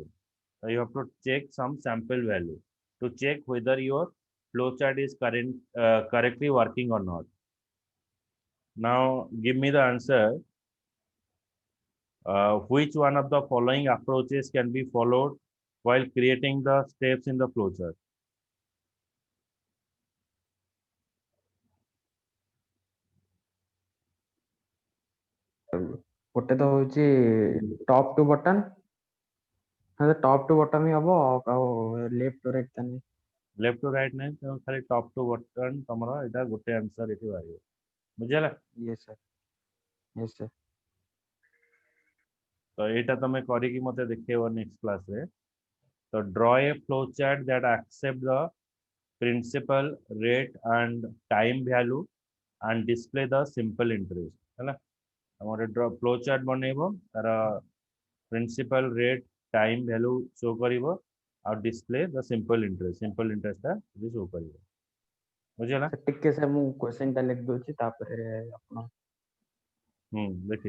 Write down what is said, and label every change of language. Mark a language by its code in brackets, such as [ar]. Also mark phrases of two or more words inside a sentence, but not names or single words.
[en] So you have to check some sample value to check whether your flowchart is correctly working or not. Now give me the answer. Which one of the following approaches can be followed while creating the steps in the flowchart? [or] ଗୋଟେ ତ ହଉଛି [en] top to button, [or] ହଁ [en] top to button [or] ହିଁ ହବ, ଆଉ [en] left to right [or] ତାନେ। [en] Left to right [or] ନାହିଁ, ତେଣୁ ଖାଲି [en] top to bottom [or] ତମର ଏଇଟା ଗୋଟେ ଆନ୍ସର ଏଠି ବାହାରିବ। ବୁଝିହେଲା? [en] Yes sir। Yes sir। [or] ତ ଏଇଟା ତମେ କରିକି ମତେ ଦେଖେଇବ [en] next classରେ। ତ draw a flowchart that accept the principal, rate and time value and display the simple interest। [or] ହେଲା? ଆମର flowchart ବନେଇବ, ତାର [en] principal, rate, time value [or] show କରିବ, ଆଉ [en] display the simple interest [or] ଟା show କରିବ। ବୁଝିହେଲା? ଟିକେ ସାର୍ ମୁଁ କ୍ୱେଶ୍ଚନ ଟା ଲେଖି ଦଉଛି, ତାପରେ ଆପଣ ଦେଖିବି।